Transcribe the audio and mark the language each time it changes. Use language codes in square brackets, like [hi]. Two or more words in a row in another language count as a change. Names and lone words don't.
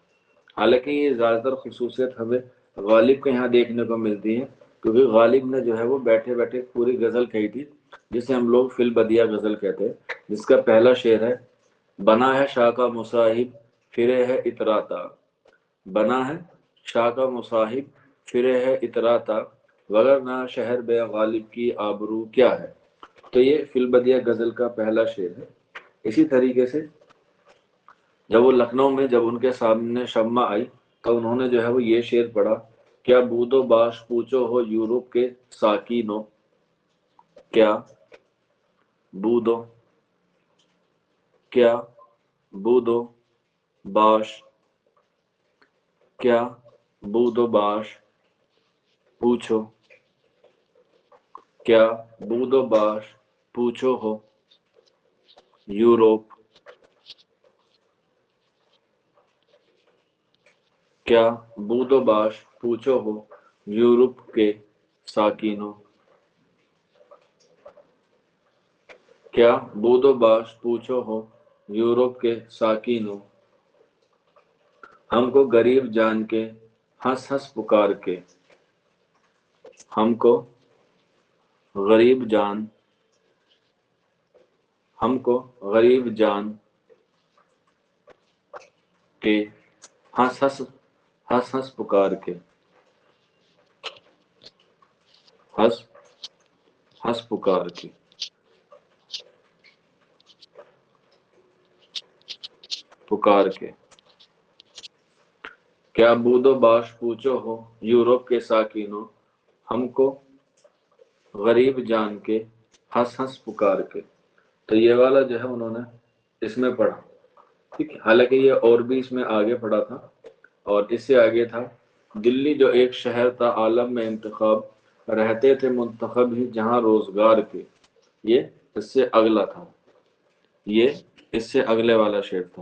[ur] حالانکہ یہ زیادہ تر خصوصیت ہمیں غالب کے یہاں دیکھنے کو ملتی ہے، کیونکہ غالب نے جو ہے وہ بیٹھے بیٹھے پوری غزل کہی تھی جسے ہم لوگ فی البدیہہ غزل کہتے ہیں، جس کا پہلا شعر ہے بنا ہے شاہ کا مصاحب پھرے ہے اتراتا، بنا ہے شاہ کا مصاحب پھرے ہے اتراتا، وگرنہ شہر بے غالب کی آبرو کیا ہے۔ تو یہ فی البدیہہ غزل کا پہلا شعر ہے۔ اسی طریقے سے جب وہ لکھنؤ میں جب ان کے سامنے شمع آئی تو انہوں نے جو ہے وہ یہ شعر پڑھا، کیا بود و باش پوچھو ہو یورپ کے ساکینوں، کیا بود و کیا بود و باش، کیا بود و باش پوچھو، کیا بود و باش پوچھو ہو یوروپ، کیا بود و باش پوچھو ہو یورپ کے ساکینوں، کیا بود و باش پوچھو ہو یورپ کے ساکینوں، ہم کو غریب جان کے ہنس ہنس پکار کے، ہم کو غریب جان، ہم کو غریب جان کے ہنس ہنس ہنس ہنس پکار کے، ہنس ہنس پکار کے، پکار کے، کیا بود و باش پوچھو ہو یورپ کے ساکینوں، ہم کو غریب جان کے ہنس ہنس پکار کے۔ تو یہ والا جو ہے انہوں نے اس میں پڑھا، ٹھیک ہے۔ حالانکہ یہ اور بھی اس میں آگے پڑھا تھا، اور اس سے آگے تھا دلی جو ایک شہر تھا عالم میں انتخاب، رہتے تھے منتخب ہی جہاں روزگار کے، یہ اس سے اگلا تھا، یہ اس سے اگلے والا شعر تھا۔